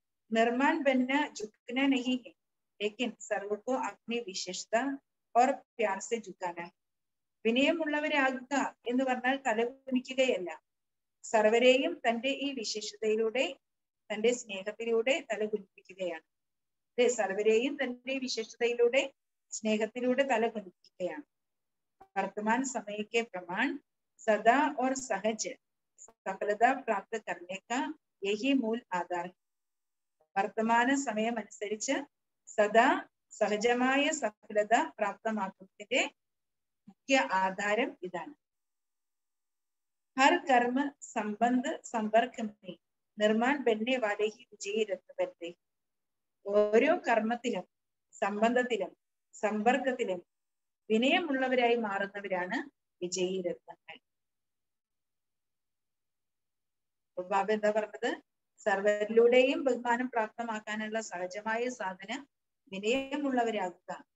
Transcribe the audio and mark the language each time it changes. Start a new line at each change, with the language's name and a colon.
Hindi: നിർമ്മാൺ ബന്ന झुकना नहीं है लेकिन सर्व को अपनी विशेषता और प्यार से झुकाना है.
Malayalam: വിനയമുള്ളവരാകുക എന്ന് പറഞ്ഞാൽ തലകുനിക്കുകയല്ല, സർവരെയും തന്റെ ഈ വിശേഷതയിലൂടെ തന്റെ സ്നേഹത്തിലൂടെ തലകുനിപ്പിക്കുകയാണ്. സർവരെയും തന്റെ വിശേഷതയിലൂടെ സ്നേഹത്തിലൂടെ തലകുനിപ്പിക്കുകയാണ്.
Hindi: वर्तमान समय के प्रमाण सदा और सहज सफलता प्राप्त करने का यही मूल आधार है.
Malayalam: വർത്തമാന സമയം അനുസരിച്ച് സദാ സഹജമായ സഫലത പ്രാപ്തമാക്കുന്നതിന്റെ മുഖ്യ ആധാരം ഇതാണ്.
Hindi: हर कर्म संबंध संपर्क में निर्माण बनने वाले ही विजयी रत्न बनते.
Malayalam: ഓരോ കർമ്മത്തിലും സംബന്ധത്തിലും സമ്പർക്കത്തിലും വിനയമുള്ളവരായി മാറുന്നവരാണ് വിജയീ രത്നങ്ങൾ. ബാബ എന്താ പറഞ്ഞത്? സർവരിലൂടെയും ബഹുമാനം പ്രാപ്തമാക്കാനുള്ള സഹജമായ സാധന വിനയമുള്ളവരാകുക.